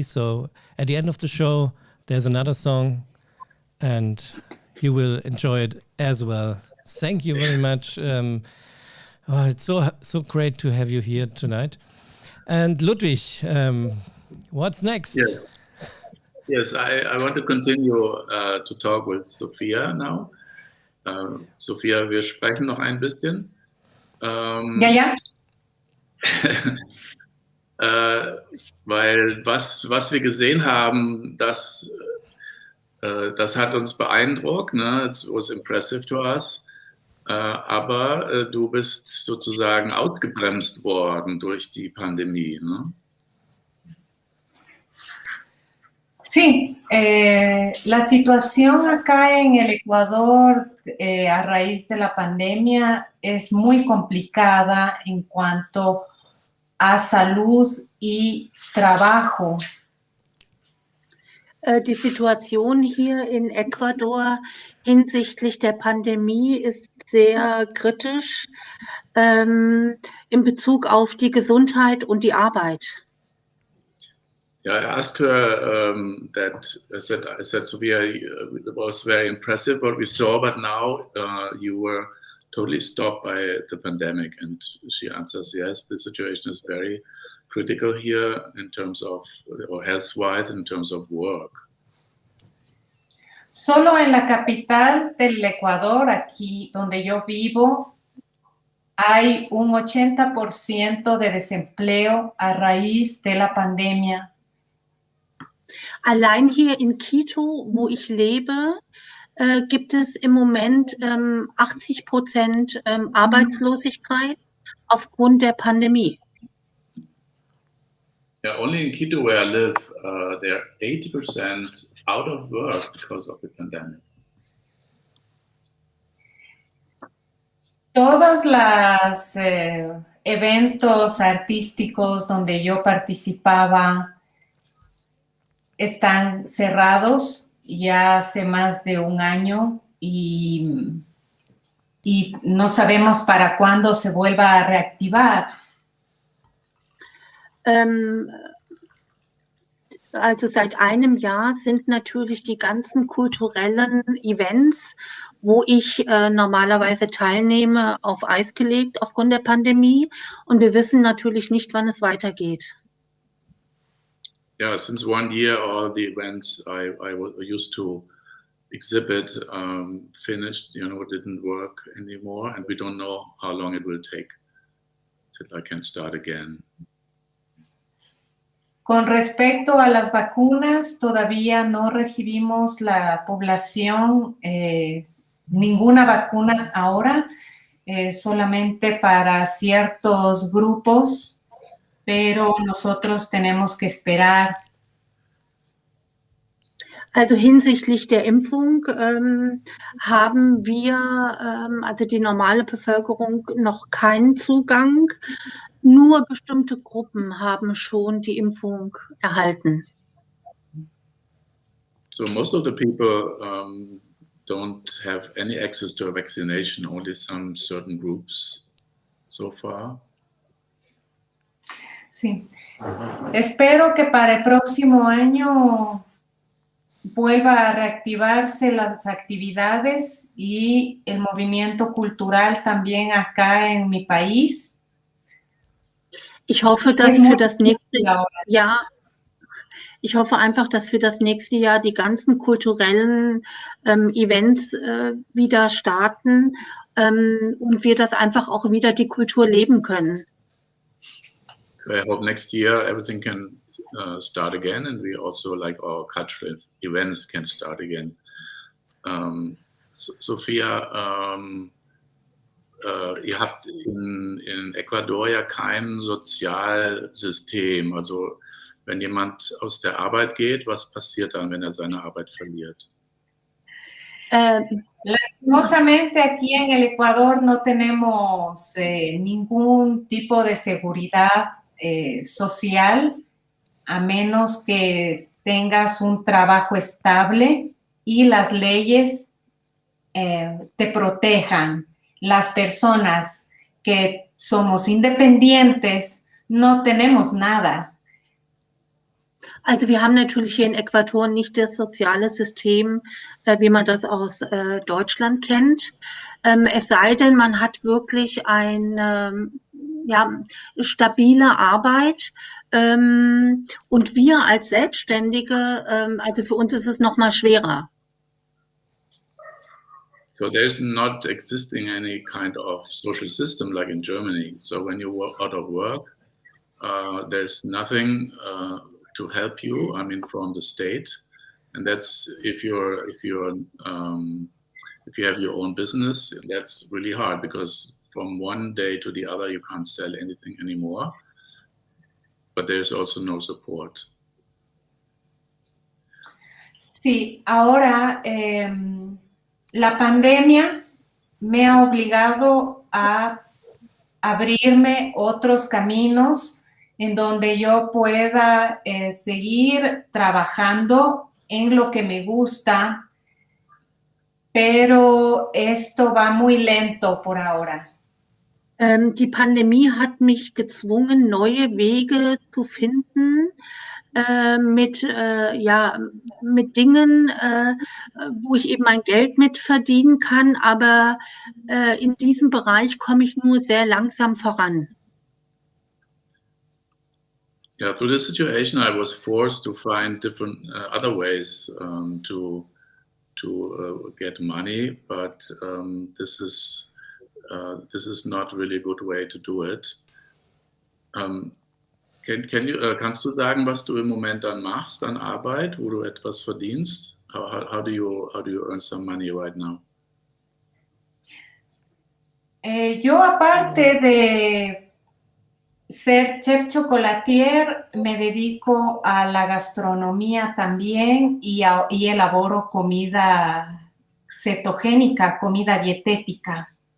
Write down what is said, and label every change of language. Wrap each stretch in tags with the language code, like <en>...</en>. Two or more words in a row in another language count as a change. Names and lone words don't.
<en>So at the end of the show, there's another song, and you will enjoy it as well. Thank you very much. It's so great to have you here tonight. And Ludwig, what's next? Yes, I want to continue to talk with Sophia now.</en> <de>Sophia, wir sprechen noch ein bisschen. Ja. Weil was wir gesehen haben, das hat uns beeindruckt, ne?</de> <en>It was impressive to us.</en> <de>Aber du bist sozusagen ausgebremst worden durch die Pandemie, ne?</de> <es>Sí, la situación acá en el Ecuador a raíz de la pandemia es muy complicada en cuanto a salud y trabajo.</es> <de>Die Situation hier in Ecuador hinsichtlich der Pandemie ist sehr kritisch in Bezug auf die Gesundheit und die Arbeit.</de> <en>Yeah, I asked her that. I said, Sophia, it was very impressive what we saw, but now you were totally stopped by the pandemic. And she answers, yes, the situation is very critical here in terms of, or health-wise, in terms of work.</en> <es>Solo en la capital del Ecuador, aquí donde yo vivo, hay un 80% de desempleo a raíz de la pandemia.</es> <de>Allein hier in Quito, wo ich lebe, gibt es im Moment 80% Arbeitslosigkeit aufgrund der Pandemie.</de> <en>Yeah, only in Quito where I live, there are 80% out of work because of the pandemic.</en> <es>Todos los eventos artísticos donde yo participaba están cerrados ya hace más de un año y no sabemos para cuándo se vuelva a reactivar.</es> <de>Also seit einem Jahr sind natürlich die ganzen kulturellen Events, wo ich normalerweise teilnehme, auf Eis gelegt aufgrund der Pandemie. Und wir wissen natürlich nicht, wann es weitergeht.</de> <en>Yeah, since 1 year, all the events I used to exhibit finished, didn't work anymore, and we don't know how long it will take till I can start again.</en> <es>Con respecto a las vacunas, todavía no recibimos la población ninguna vacuna ahora, solamente para ciertos grupos, pero nosotros tenemos que esperar.</es> <de>Also hinsichtlich der Impfung haben wir, also die normale Bevölkerung, noch keinen Zugang. Nur bestimmte Gruppen haben schon die Impfung erhalten.</de> <en>So most of the people don't have any access to a vaccination, only some certain groups so far.</en> <es>Sí. Espero que para el próximo año vuelva a reactivarse las actividades y el movimiento cultural también acá en mi país.</es> <de>Ich hoffe, dass für das nächste Jahr, ich hoffe einfach, dass für das nächste Jahr die ganzen kulturellen Events wieder starten und wir das einfach auch wieder die Kultur leben können.</de> <en>I hope next year everything can start again, and we also, like, our cultural events can start again.</en> <de>Sophia, ihr habt in Ecuador ja kein Sozialsystem. Also wenn jemand aus der Arbeit geht, was passiert dann, wenn er seine Arbeit verliert?</de> <es>Lastimosamente aquí en el Ecuador no tenemos ningún tipo de seguridad social, a menos que tengas un trabajo estable y las leyes te protejan. Las personas que somos independientes no tenemos nada.</es> <de>Also wir haben natürlich hier in Ecuador nicht das soziale System, wie man das aus Deutschland kennt. Es sei denn, man hat wirklich eine stabile Arbeit. Und wir als Selbstständige, also für uns ist es noch mal schwerer.</de> <en>So there's not existing any kind of social system like in Germany. So when you work out of work, there's nothing to help you. I mean, from the state, and that's if you have your own business, that's really hard because from one day to the other you can't sell anything anymore. But there's also no support.</en> <es>Sí, ahora la pandemia me ha obligado a abrirme otros caminos en donde yo pueda seguir trabajando en lo que me gusta, pero esto va muy lento por ahora.</es> <de>Die Pandemie hat mich gezwungen, neue Wege zu finden, mit Dingen, wo ich eben mein Geld mit verdienen kann, aber in diesem Bereich komme ich nur sehr langsam voran.</de> <en>Yeah, through this situation, I was forced to find different other ways to get money, but this is not really a good way to do it.</en> <de>Kannst du sagen, was du im Moment dann machst an Arbeit, wo du etwas verdienst?</de> <en>How do you earn some money right now?</en> <es>Yo, aparte de ser</es> <fr>chef chocolatier,</fr> <es>me dedico a la gastronomía también y elaboro comida cetogénica, comida dietética.</es>